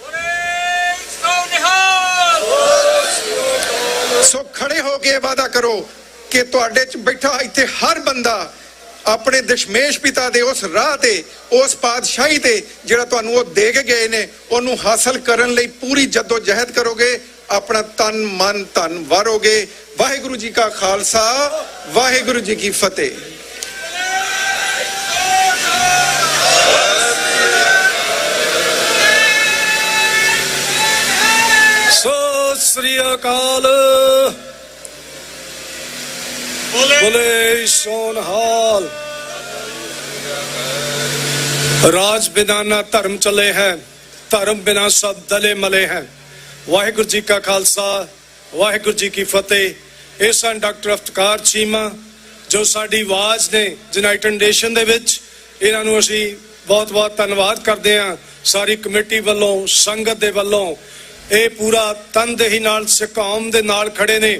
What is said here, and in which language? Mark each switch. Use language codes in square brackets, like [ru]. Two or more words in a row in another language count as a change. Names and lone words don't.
[pa] ਸੋ ਖੜੇ ਹੋ ਕੇ ਵਾਅਦਾ ਕਰੋ ਕਿ ਤੁਹਾਡੇ ਚ ਬੈਠਾ ਇੱਥੇ ਹਰ ਬੰਦਾ ਆਪਣੇ ਦਸ਼ਮੇਸ਼ ਪਿਤਾ ਦੇ ਉਸ ਰਾਹ ਤੇ, ਉਸ ਪਾਤਸ਼ਾਹੀ ਤੇ ਜਿਹੜਾ ਤੁਹਾਨੂੰ ਉਹ ਦੇ ਕੇ ਗਏ ਨੇ, ਉਹਨੂੰ ਹਾਸਲ ਕਰਨ ਲਈ ਪੂਰੀ ਜੱਦੋ ਜਹਿਦ ਕਰੋਗੇ, ਆਪਣਾ ਤਨ ਮਨ ਧਨ ਵਾਰੋਗੇ। ਵਾਹਿਗੁਰੂ ਜੀ ਕਾ ਖਾਲਸਾ, ਵਾਹਿਗੁਰੂ ਜੀ ਕੀ ਫਤਿਹ। ਸਤਿ ਸ੍ਰੀ ਅਕਾਲ। ਬੋਲੇ ਸੋਨਹਾਲ। [hi] राज बिना ना धर्म चले हैं, धर्म बिना सब दले मले हैं। [pa] ਵਾਹਿਗੁਰੂ ਜੀ ਕਾ ਖਾਲਸਾ, ਵਾਹਿਗੁਰੂ ਜੀ ਕੀ ਫ਼ਤਿਹ। ਇਹ ਸਨ ਡਾਕਟਰ ਅਫਤਾਰ ਚੀਮਾ ਜੋ ਸਾਡੀ ਆਵਾਜ਼ ਨੇ ਯੂਨਾਈਟਿਡ ਨੇਸ਼ਨ ਦੇ ਵਿੱਚ। ਇਹਨਾਂ ਨੂੰ ਅਸੀਂ ਬਹੁਤ ਬਹੁਤ ਧੰਨਵਾਦ ਕਰਦੇ ਹਾਂ ਸਾਰੀ ਕਮੇਟੀ ਵੱਲੋਂ, ਸੰਗਤ ਦੇ ਵੱਲੋਂ। ਇਹ ਪੂਰਾ ਤਨਦੇਹੀ ਨਾਲ ਸਿੱਖ ਕੌਮ ਦੇ ਨਾਲ ਖੜੇ ਨੇ।